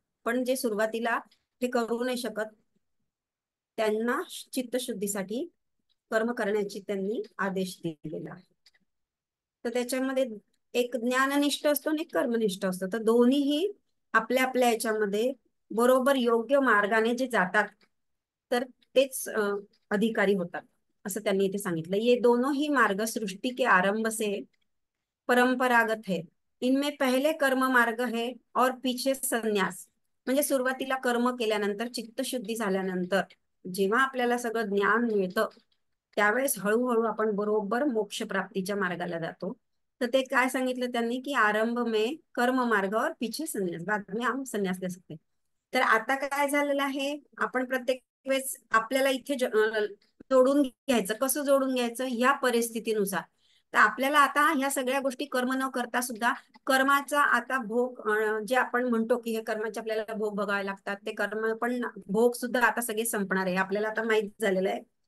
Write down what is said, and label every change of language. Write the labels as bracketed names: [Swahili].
[Marathi] पण जे सुरुवातीला हे करू नाही शकत, त्यांना चित्तशुद्धीसाठी कर्म करण्याची त्यांनी आदेश दिलेला आहे. तर त्याच्यामध्ये एक ज्ञाननिष्ठ असतो आणि एक कर्मनिष्ठ असतो. तर दोन्हीही आपल्या आपल्या याच्यामध्ये बरोबर योग्य मार्गाने जे जातात, तर तेच अधिकारी होतात, असं त्यांनी इथे सांगितलं. [Hindi] ये दोनों ही मार्ग सृष्टि के आरंभ से परंपरागत है, इनमें पहले कर्म मार्ग है और पीछे संन्यास. [Marathi] म्हणजे सुरुवातीला कर्म केल्यानंतर, चित्तशुद्धी झाल्यानंतर जेव्हा आपल्याला सगळं ज्ञान मिळतं, त्यावेळेस हळूहळू आपण बरोबर मोक्ष प्राप्तीच्या मार्गाला जातो. तर ते काय सांगितलं त्यांनी की [Hindi] आरंभ में कर्म मार्ग और पीछे संन्यास, बाद में हम संन्यास ले सकते. [Marathi] तर आता काय झालेलं आहे, आपण प्रत्येक वेळेस आपल्याला इथे जोडून घ्यायचं. कसं जोडून घ्यायचं? या परिस्थितीनुसार. तर आपल्याला आता ह्या सगळ्या गोष्टी कर्म न करता सुद्धा कर्माचा आता भोग, जे आपण म्हणतो की हे कर्माचे आपल्याला भोग बघावे लागतात, ते कर्म पण भोग सुद्धा आता सगळे संपणार आहे, आपल्याला आता माहित झालेलं आहे.